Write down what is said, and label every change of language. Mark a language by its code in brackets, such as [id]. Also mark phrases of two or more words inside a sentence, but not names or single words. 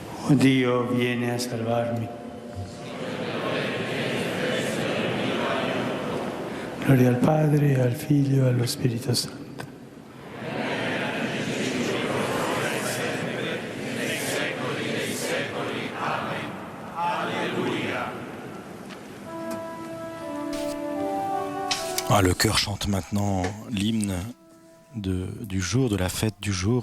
[it] O Dio, vieni a salvarmi. Gloria al Padre, al Figlio e allo Spirito Santo. [fr] Ah, le chœur chante maintenant l'hymne du jour, de la fête du jour.